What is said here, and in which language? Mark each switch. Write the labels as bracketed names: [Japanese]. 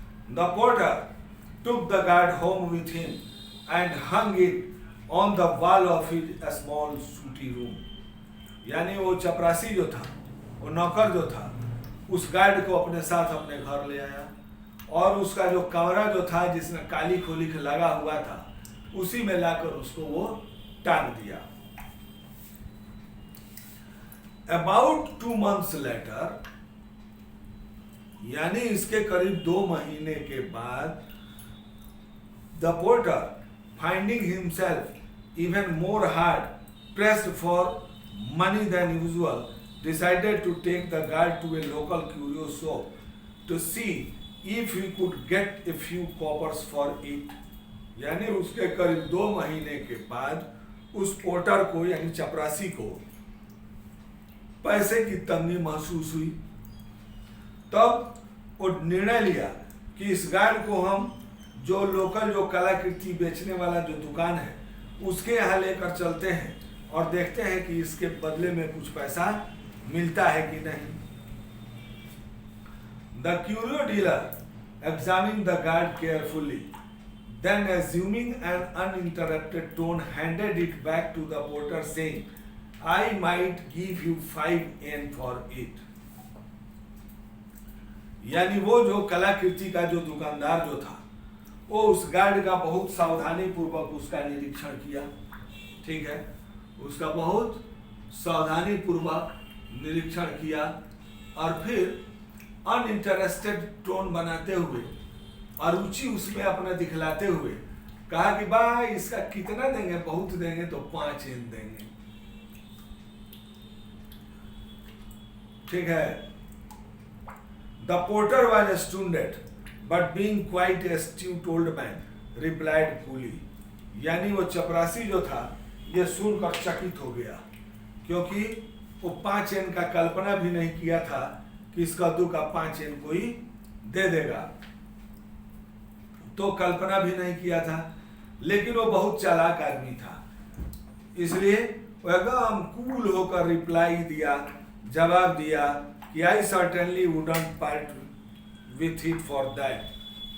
[English] The porter took the guard home with him and hung it on the wall of his small sooty room। [Hindi] यानी वो चपरासी जो था, वो नौकर जो था, उस गार्ड को अपने साथ अपने घर ले आया और उसका जो कमरा जो था जिसमें काली खोली लगा हुआ था उसी में लाकर उसको वो टांग दिया। [English] About 2 months later, [Hindi] यानी इसके करीब 2 महीने के बाद, [English] the porter, finding himself even more hard pressed for money than usual, decided to take the guard to a local curio shop to see if he could get a few coppers for it। [Hindi] यानी उसके करीब 2 महीने के बाद उस porter को यानी चपरासी को पैसे की तंगी महसूस हुई। तब वो निर्णय लिया कि इस गार्ड को हम जो लोकल जो कलाकृति बेचने वाला जो दुकान है उसके यहाँ लेकर चलते हैं और देखते हैं कि इसके बदले में कुछ पैसा मिलता है कि नहीं। [English] The curio dealer examine the guard carefully, then assuming an uninterrupted tone handed it back to the porter saying, I might give you 5 yen for it। [Hindi] यानी वो जो कलाकृति का जो दुकानदार जो था वो उस गार्ड का बहुत सावधानी पूर्वक उसका निरीक्षण किया। ठीक है, उसका बहुत सावधानी पूर्वक निरीक्षण किया और फिर [English] uninterested tone [Hindi] बनाते हुए और रुचि उसमें अपना दिखलाते हुए कहा कि भाई इसका कितना देंगे, बहुत देंगे तो 5 येन देंगे। [English] ठीक है, the porter was astounded but being quite a astute old man replied coolly। [Hindi] यानी वो चपरासी जो था ये सुनकर चकित हो गया, क्योंकि वो 5 येन का कल्पना भी नहीं किया था कि इस कद्दू का 5 येन कोई दे देगा, तो कल्पना भी नहीं किया था। लेकिन वो बहुत चालाक आदमी था, इसलिए वो एकदम कूल होकर रिप्लाई दिया, जवाब दिया कि [English] I certainly wouldn't part with it for that.